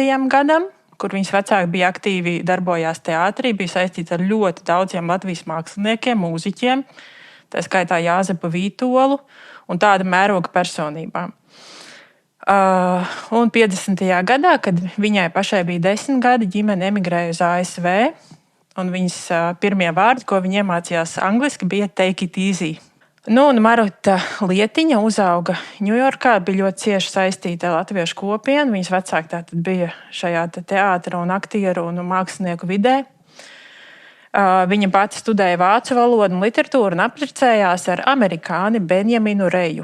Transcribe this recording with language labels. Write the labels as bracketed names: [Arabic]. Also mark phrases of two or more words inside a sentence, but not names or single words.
[Latvian] gadam, kur viņas vecāki bija aktīvi darbojās teātrī, bija saistīti ar ļoti daudziem Latvijas māksliniekiem, mūziķiem, tā skaitā Jāzepu Vītolu un tāda mēroga personībām. Un 50. gadā, kad viņai pašai bija 10 gadi, ģimene emigrēja uz ASV, un viņas pirmie vārdi, ko viņa iemācījās angliski, bija [English] take it easy. [Latvian] Un Maruta Lietiņa uzauga Ņujorkā, bija ļoti cieši saistīta ar latviešu kopienu. Viņas vecāki tātad bija šajā teātra un aktieru un mākslinieku vidē. Viņa pati studēja vācu valodu un literatūru un apprecējās ar amerikāni Benjaminu Reju.